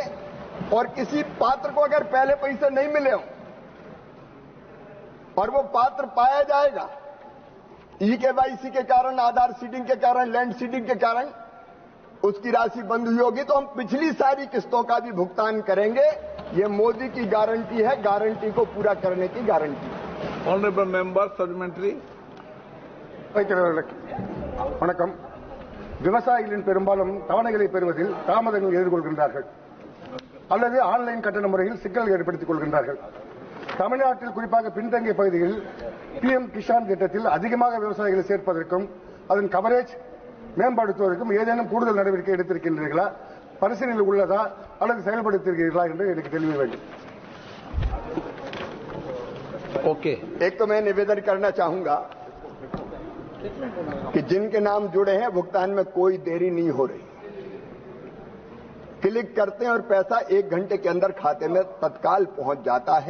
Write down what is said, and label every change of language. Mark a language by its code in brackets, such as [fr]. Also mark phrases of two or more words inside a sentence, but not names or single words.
[hi] और किसी पात्र को अगर पहले पैसे नहीं मिले हो और वो पात्र पाया जाएगा, EKYC के कारण, आधार सीडिंग के कारण, लैंड सीडिंग के कारण उसकी राशि बंद हुई होगी, तो हम पिछली सारी किस्तों का भी भुगतान करेंगे। ये मोदी की गारंटी है, गारंटी को पूरा करने की गारंटी। [en] Honourable member supplementary. [ta] வணக்கம். விவசாயிகளின் பெரும்பாலும் தவணைகளை பெறுவதில் தாமதங்கள் எதிர்கொள்கின்றார்கள் அல்லது ஆன்லைன் கட்டண முறையில் சிக்கல் ஏற்படுத்திக் கொள்கின்றார்கள். தமிழ்நாட்டில் குறிப்பாக பின்தங்கிய பகுதியில் PM கிஷான் திட்டத்தில் அதிகமாக விவசாயிகளை சேர்ப்பதற்கும் அதன் கவரேஜ் மேம்படுத்துவதற்கும் ஏதேனும் கூடுதல் நடவடிக்கை எடுத்திருக்கின்றீர்களா, பரிசீலனையில் உள்ளதா அல்லது செயல்படுத்தியிருக்கிறீர்களா என்று எனக்கு தெளிவு வேண்டும். [hi] ओके, एक तो मैं निवेदन करना चाहूंगा कि जिनके नाम जुड़े हैं भुगतान में कोई देरी नहीं हो रही। क्लिक करते हैं और पैसा 1 घंटे के अंदर खाते में तत्काल पहुंच जाता है।